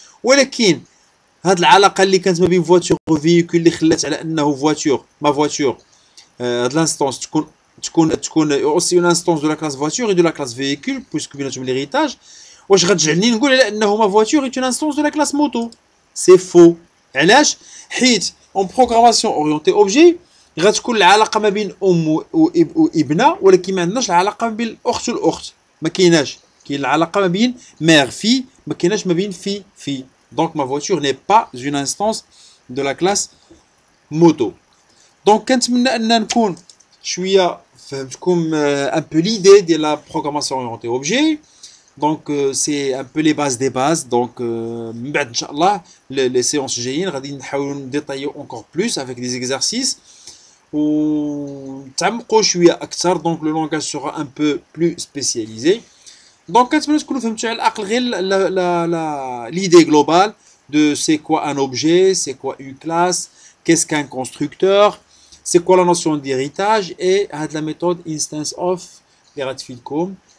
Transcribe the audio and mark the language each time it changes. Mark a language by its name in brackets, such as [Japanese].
[Arabic] ولكن هاد العلاقه اللي كانت ما بين [French] voiture و véhicule [Arabic] اللي خلات على انه [French] voiture ma voiture هاد l'instance تكون aussi une instance de la classe voiture et de la classe véhicule puisque [Arabic] بيناتهم [French] l'héritage. [Arabic] واش غتجعلني نقول على انه [French] ma voiture est une instance de la classe moto. c'est faux. [Arabic] علاش؟ حيت [French] en programmation orientée objet [Arabic] غتكون العلاقه ما بين ام وابنه ولكن ما عندناش العلاقه ما بين الاخت والاخت. ما كايناش. كاين العلاقه ما بين [French] mère fille [Arabic] ما كايناش ما بين fille. [French] donc ma voiture n'est pas une instance de la classe moto. donc [Arabic] كنتمنى ان نكون شويه فهمتكم [French] un peu l'idée ديال la programmation orientée objet. donc c'est un peu les bases des bases. [Arabic] donc من بعد ان شاء الله [French] les séances [Arabic] جايين غادي نحاولوا نديطايو [French] encore plus avec des exercices [Arabic] ونتعمقوا شويه اكثر. [French] donc le langage sera un peu plus spécialisé. donc [Arabic] كنتمنى تكونوا فهمتوا على الاقل غير [French] l'idée globale de c'est quoi un objet, c'est quoi une classe, qu'est-ce qu'un constructeur, c'est quoi la notion d'héritage et la méthode instance of [Arabic] لغتفيدكم.